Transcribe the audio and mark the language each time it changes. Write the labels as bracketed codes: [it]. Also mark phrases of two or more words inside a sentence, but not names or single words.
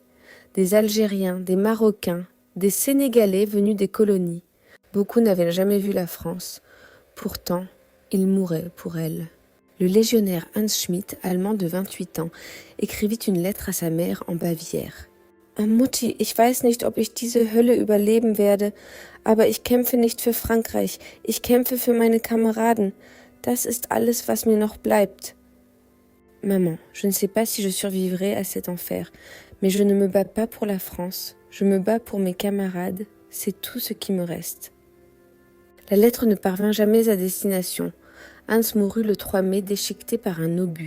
[fr] Des Algériens, des Marocains, des Sénégalais venus des colonies. Beaucoup n'avaient jamais vu la France. Pourtant, ils mouraient pour elle. Le légionnaire Hans Schmidt, allemand de 28 ans, écrivit une lettre à sa mère en Bavière. [de] Mutti, ich weiß nicht, ob ich diese Hölle überleben werde, aber ich kämpfe nicht für Frankreich, ich kämpfe für meine Kameraden. Das ist alles, was mir noch bleibt. [fr] Maman, je ne sais pas si je survivrai à cet enfer, mais je ne me bats pas pour la France, je me bats pour mes camarades, c'est tout ce qui me reste. La lettre ne parvint jamais à destination. Hans mourut le 3 mai déchiqueté par un obus.